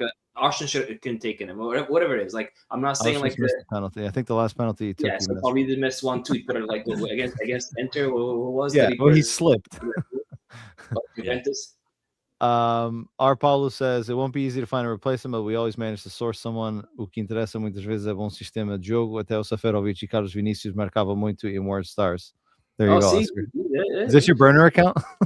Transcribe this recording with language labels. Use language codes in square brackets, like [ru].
[en] Like Arsene couldn't take them, or whatever it is. Like I'm not saying like the penalty. I think the last penalty he took. Yeah, so probably did miss one too. He put it like against Inter. What was that? Yeah, he slipped. Juventus. Our Paulo says it won't be easy to find a replacement, but we always manage to source someone. [pt] O que interessa muitas vezes é bom sistema de jogo. Até o Seferovic e Carlos Vinícius marcavam muito in More Stars. [en] There you go. Is this your burner account?